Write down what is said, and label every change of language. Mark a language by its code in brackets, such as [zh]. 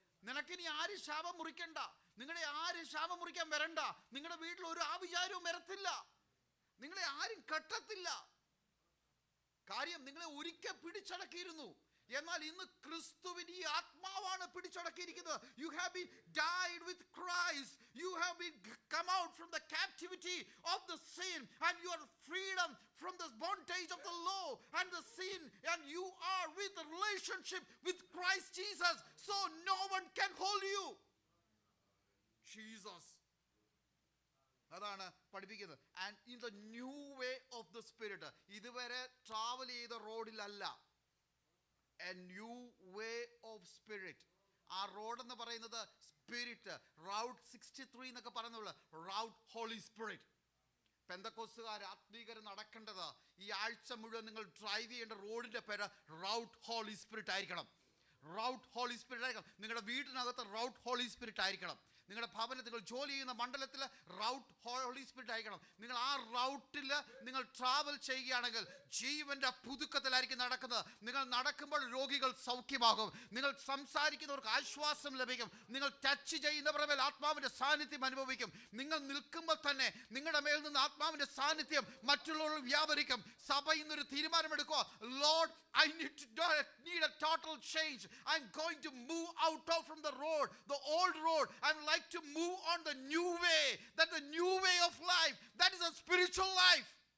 [ml] നിനക്കിനി ആരും ശാപം മുറിക്കണ്ട. നിങ്ങളെ ആരും ശാപം മുറിക്കാൻ വരണ്ട. നിങ്ങളുടെ വീട്ടിൽ ഒരു ആവിചാരവും വരത്തില്ല. നിങ്ങളെ ആരും കെട്ടത്തില്ല. കാര്യം നിങ്ങളെ ഒരിക്കൽ പിടിച്ചടക്കിയിരുന്നു. എന്നാൽ ഇന്ന് ക്രിസ്തുവിന്റെ ഈ ആത്മാവാണ് പിടിച്ചടക്കിയിരിക്കുന്നത്. [en] You have been died with Christ. You have been come out from the captivity of the sin and you are freedom from the bondage of the law and the sin, and you are with the relationship with Christ Jesus, so no one can hold you. [ml] Jesus, അതാണ് പഠിപ്പിക്കുന്നത്. [en] And in the new way of the spirit. [ml] ഇതുവരെ travel ചെയ്ത റോഡിലല്ല, [en] A new way of spirit. [ml] ആ road എന്ന് പറയുന്നത് spirit, Raut 63 എന്നൊക്കെ പറയുന്നത് Raut holy spirit. പെന്തക്കോസ്തുകാർ ആത്മീകർ നടക്കേണ്ടത് ഈ ആഴ്ച മുഴുവൻ നിങ്ങൾ ഡ്രൈവ് ചെയ്യേണ്ട റോഡിന്റെ പേര് റൗട്ട് ഹോളി സ്പിരിറ്റ് ആയിരിക്കണം. റൗട്ട് ഹോളി സ്പിരിറ്റ് ആയിരിക്കണം. നിങ്ങളുടെ വീട്ടിനകത്ത് റൗട്ട് ഹോളി സ്പിരിറ്റ് ആയിരിക്കണം. നിങ്ങളുടെ ഭവനത്തിൽ നിങ്ങൾ ജോലി ചെയ്യുന്ന മണ്ഡലത്തിൽ റൗട്ട് ഹോളി സ്പിരിറ്റ് ആയിരിക്കണം. നിങ്ങൾ ആ റൗട്ടിൽ നിങ്ങൾ ട്രാവൽ ചെയ്യുകയാണെങ്കിൽ ജീവന്റെ പുതുക്കത്തിലായിരിക്കും നടക്കുന്നത്. നിങ്ങൾ നടക്കുമ്പോൾ രോഗികൾ സൗഖ്യമാകും. നിങ്ങൾ സംസാരിക്കുന്നവർക്ക് ആശ്വാസം ലഭിക്കും. നിങ്ങൾ ടച്ച് ചെയ്യുന്നവരുടെ മേൽ ആത്മാവിന്റെ സാന്നിധ്യം അനുഭവിക്കും. നിങ്ങൾ നിൽക്കുമ്പോൾ തന്നെ നിങ്ങളുടെ മേൽ നിന്ന് ആത്മാവിന്റെ സാന്നിധ്യം മറ്റുള്ളവർ വ്യാപരിക്കും. സഭ ഇന്നൊരു തീരുമാനമെടുക്കുക. [en] Lord, I need a total change. I'm going to move out from the road, the old road. I'm like to move on the new way. That's the new way of life. That is a spiritual life.